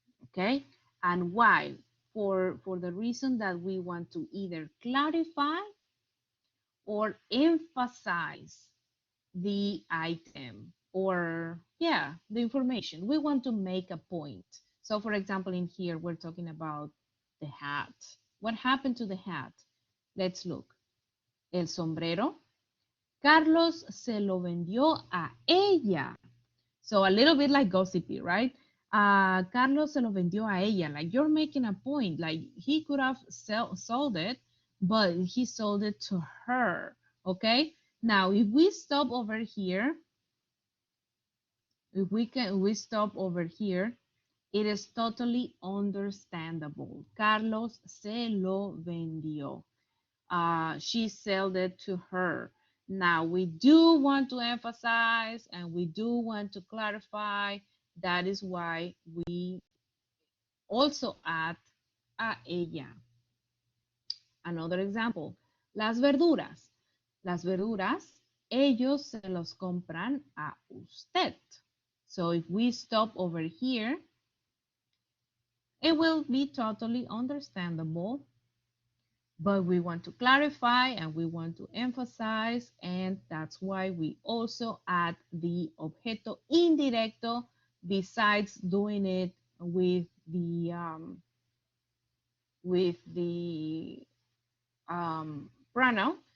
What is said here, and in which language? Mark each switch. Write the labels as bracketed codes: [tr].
[en] Okay, and why? For the reason that we want to either clarify or emphasize the item, or yeah, the information. We want to make a point. So for example, in here we're talking about the hat. What happened to the hat? Let's look. [es] El sombrero, Carlos se lo vendió a ella. [en] So a little bit like gossipy, right? [es] Carlos se lo vendió a ella. [en] Like you're making a point. Like he could have sold it, but he sold it to her. Okay. Now, if we stop over here, we stop over here, it is totally understandable. [es] Carlos se lo vendió. [en] She sold it to her. Now, we do want to emphasize and we do want to clarify. That is why we also add [es] a ella. [en] Another example, las verduras. [es] Las verduras, ellos se los compran a usted. [en] So if we stop over here, it will be totally understandable, but we want to clarify and we want to emphasize, and that's why we also add the objeto indirecto besides doing it with the pronoun.